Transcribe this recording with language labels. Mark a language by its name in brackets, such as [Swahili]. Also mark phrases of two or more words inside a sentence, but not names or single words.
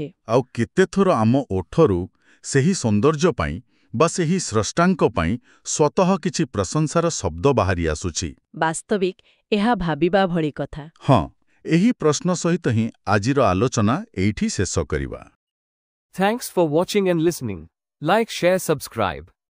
[Odia] ଆଉ କେତେଥର ଆମ ଓଠରୁ ସେହି ସୌନ୍ଦର୍ଯ୍ୟ ପାଇଁ ବା ସେହି ସ୍ରଷ୍ଟାଙ୍କ ପାଇଁ ସ୍ୱତଃ କିଛି ପ୍ରଶଂସାର ଶବ୍ଦ ବାହାରି ଆସୁଛି। ବାସ୍ତବିକ ଏହା ଭାବିବା ଭଳି କଥା। ହଁ, ଏହି ପ୍ରଶ୍ନ ସହିତ ହିଁ ଆଜିର ଆଲୋଚନା ଏଇଠି ଶେଷ କରିବା। [English] Thanks for watching and listening. Like, share, subscribe.